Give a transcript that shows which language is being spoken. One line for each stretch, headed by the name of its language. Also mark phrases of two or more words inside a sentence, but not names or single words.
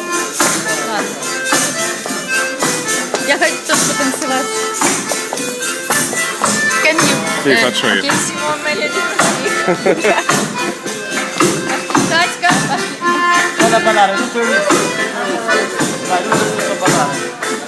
Russian: Ладно. Я хочу тоже потанцевать.
English: Can you?
Italian: Sì, faccio io. Benissimo, meglio di così.
Russian: Катька, пошли.
Italian: Vado a ballare tutto il... Vai, tutto a ballare.